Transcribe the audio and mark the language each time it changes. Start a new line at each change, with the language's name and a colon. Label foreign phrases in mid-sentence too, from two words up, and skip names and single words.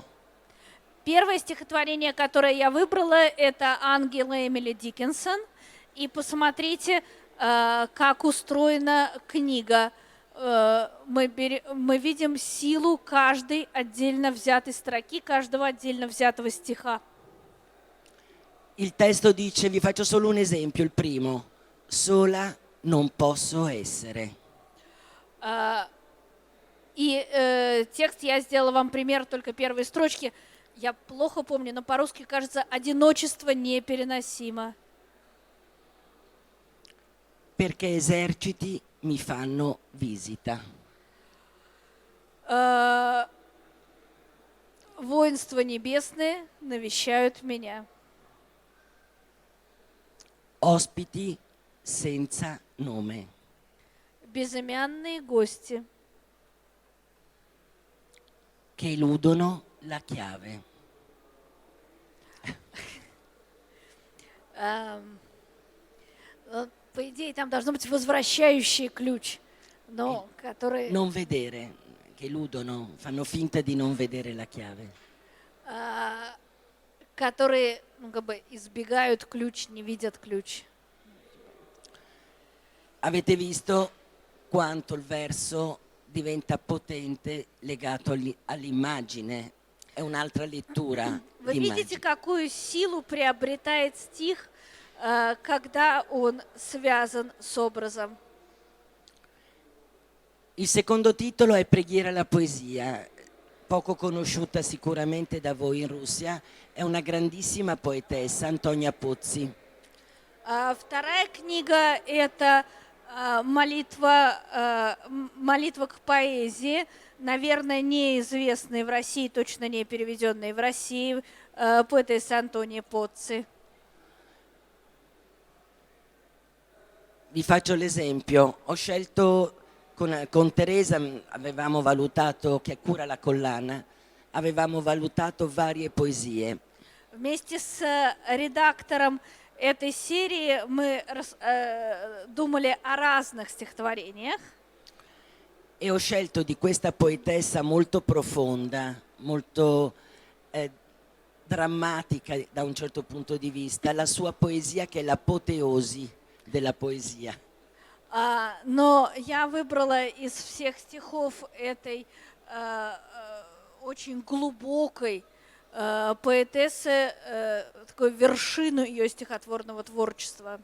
Russian: Первое стихотворение, которое я выбрала, это «Ангелы» Эмили Диккенсон. И посмотрите, как устроена книга. Мы видим силу каждой отдельно взятой строки, каждого отдельно взятого стиха.
Italian: Il testo dice, vi faccio solo un esempio, il primo, sola non posso essere.
Russian: И текст я сделала вам пример только первой строчки. Я плохо помню, но по-русски кажется, одиночество непереносимо.
Italian: Perché eserciti mi fanno visita.
Russian: Воинства небесные навещают меня.
Italian: Ospiti senza nome.
Russian: Безымянные гости.
Italian: Che eludono la chiave.
Russian: По идее, там должно быть возвращающий ключ, но который,
Italian: Non vedere, che eludono, fanno finta di non vedere la chiave.
Russian: которые, как бы избегают ключ, не видят ключ.
Italian: Avete visto quanto il verso diventa potente legato all'immagine? È un'altra lettura.
Russian: Вы
Italian: di
Russian: видите,
Italian: immagine.
Russian: какую силу приобретает стих, когда он связан с образом.
Italian: Il secondo titolo è Preghiera alla poesia, poco conosciuta sicuramente da voi in Russia, è una grandissima poetessa, Antonia Pozzi.
Russian: Вторая книга – это молитва к поэзии, наверное, неизвестной в России, точно не переведенной в России, поэтесса Антония Поцци.
Italian: Vi faccio l'esempio, ho scelto con Teresa, avevamo valutato, che cura la collana, avevamo valutato varie poesie.
Russian: Вместе с редактором этой серии мы думали о разных стихотворениях.
Italian: E ho scelto di questa poetessa molto profonda, molto drammatica da un certo punto di vista, la sua poesia che è l'apoteosi della poesia.
Russian: Но я выбрала из всех стихов этой очень глубокой поэтессы такую вершину ее стихотворного творчества.